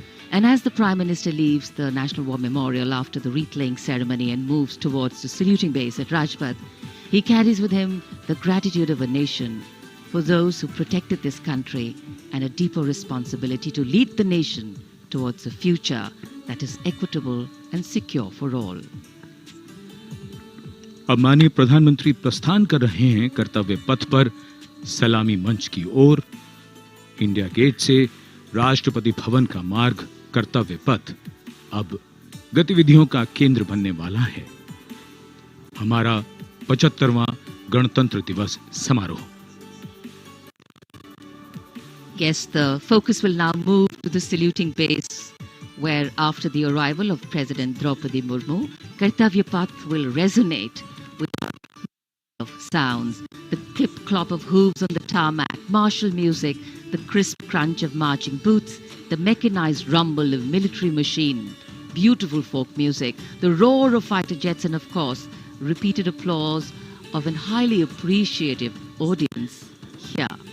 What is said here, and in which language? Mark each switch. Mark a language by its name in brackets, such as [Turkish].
[English] And as the Prime Minister leaves the National War Memorial after the wreath-laying ceremony and moves towards the saluting base at Rajpath, he carries with him the gratitude of a nation for those who protected this country and a deeper responsibility to lead the nation towards a future that is equitable and secure for all. [Hindi] अब माननीय प्रधानमंत्री प्रस्थान कर रहे हैं कर्तव्य पथ पर सलामी मंच की ओर। इंडिया गेट से राष्ट्रपति भवन का मार्ग कर्तव्य पथ अब गतिविधियों का केंद्र बनने वाला है। हमारा 75वां गणतंत्र दिवस समारोह। [English] Yes, the focus will now move to the saluting base, where after the arrival of President Draupadi Murmu, Kartavya Path will resonate with of sounds, the clip-clop of hooves on the tarmac, martial music, the crisp crunch of marching boots, the mechanized rumble of military machine, beautiful folk music, the roar of fighter jets, and of course, repeated applause of an highly appreciative audience here.